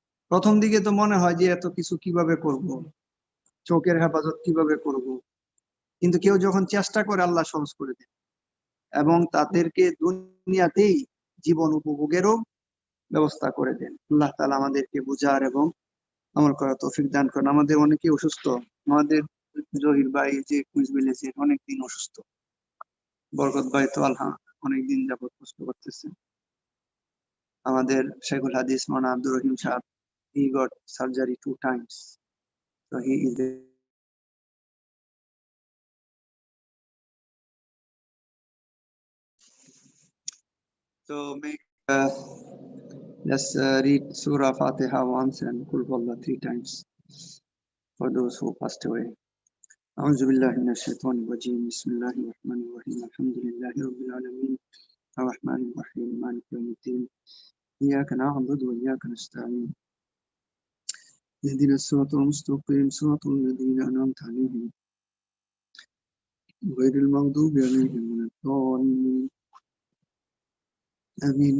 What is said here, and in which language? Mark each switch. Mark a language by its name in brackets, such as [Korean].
[Bangla] প্রথম দিকে তো মনে হয় যে এত কিছু কিভাবে করব, চোখের হেফাজত কিভাবে করব, কিন্তু কেউ যখন চেষ্টা করে আল্লাহ সহজ করে দেন এবং তাদেরকে দুনিয়াতেই জীবন উপভোগেরও ব্যবস্থা করে দেন। আল্লাহ তাআলা আমাদেরকে বুঝার এবং আমল করার তৌফিক দান করেন। আমাদের অনেকে অসুস্থ, আমাদের জহির ভাই যে কুইজ মিলেছেন অনেকদিন অসুস্থ, বরকত ভাই তো আল্লাহ অনেকদিন যাবত কষ্ট করতেছেন। আমাদের শেখুল হাদিস মাওলানা আব্দুর রহিম সাহেব, [English] he got surgery 2 times, so he is so make let's read Surah Fatiha once and Qul Huwallah 3 times for those who passed away. [Arabic] أعوذ بالله من الشيطان الرجيم. بسم الله الرحمن الرحيم. الحمد لله رب العالمين الرحمن الرحيم مالك يوم الدين إياك نعبد وإياك نستعين اهدنا الصراط المستقيم صراط الذين أنعمت عليهم غير المغضوب عليهم ولا الضالين آمين.